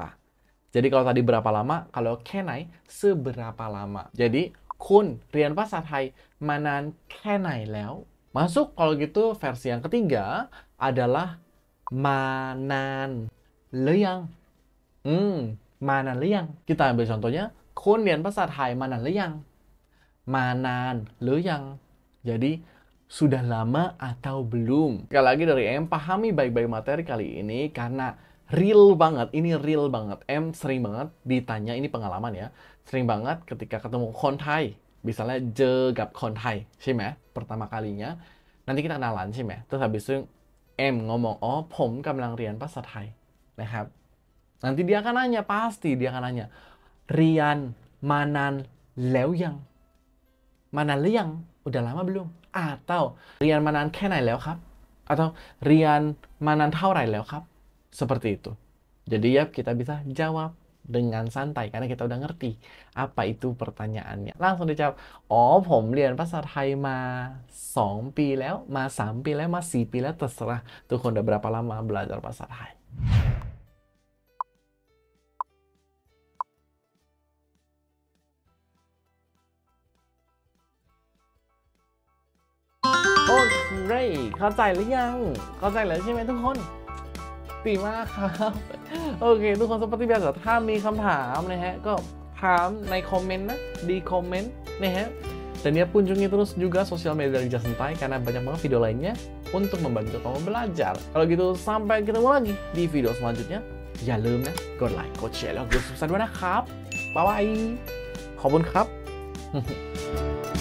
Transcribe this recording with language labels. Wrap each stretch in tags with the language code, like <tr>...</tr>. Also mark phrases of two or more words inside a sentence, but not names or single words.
<id>Jadi kalau tadi berapa lama, kalau kenai seberapa lama.</id> <th>Jadi, คุณเรียน</th> <id>bahasa Thai</id> <th>มานานแค่ไหนแล้ว.</th> <id>Masuk kalau gitu versi yang ketiga adalah</id> <th>มานานแล้วยัง. มานานแล้วยัง.</th> <id>Kita ambil contohnya,</id> <th>คุณเรียน</th> <id>bahasa Thai</id> <th>มานานแล้วยัง. มานานแล้วยัง.</th> <id>Jadi, sudah lama atau belum? Sekali lagi dari Em, pahami baik-baik materi kali ini karena real banget, ini real banget. Em sering banget ditanya, ini pengalaman ya, sering banget ketika ketemu</id> <th>คนไทย,</th> <id>misalnya</id> <th>กับคนไทย ใช่ไหม</th> <id>pertama kalinya, nanti kita kenalan</id> <th>ใช่ไหม</th> <id>terus habis itu Em ngomong, oh</id> <th>ผมกำลังเรียนภาษาไทย นะครับ</th> <id>nanti dia akan nanya, pasti dia akan nanya,</id> <th>เรียนมานานแล้วยัง mานานหรือยัง</th> <id>udah lama belum?</id> <th>Atau เรียนมานานแค่ไหนแล้วครับ atau เรียนมานานเท่าไหร่แล้วครับ</th> <id>seperti itu. Jadi ya kita bisa jawab dengan santai karena kita udah ngerti apa itu pertanyaannya. Langsung dijawab,</id> <th>oh ผมเรียนภาษาไทยมา 2 ปีแล้ว มา 3 ปีแล้ว มา 4 ปีแล้ว</th> <id>terserah tuh udah berapa lama belajar bahasa Thai.</id> <th>Great เข้าใจหรือยัง เข้าใจแล้วใช่ไหมทุกคนดีมากครับ โอเคทุกคน</th> <id>seperti biasa</id> <th>ถ้ามีคำถามนะฮะก็ถามในคอมเมนต์นะ</th> <id>di komen nih ya. Dan ya kunjungi terus juga sosial media dari Just Santai karena banyak banget video lainnya untuk membantu kamu belajar. Kalau gitu sampai ketemu lagi di video selanjutnya.</id> <th>อย่าลืมนะกดไลค์กดแชร์แล้วกด subscribe ด้วยนะครับบ๊ายบายขอบคุณครับ</th>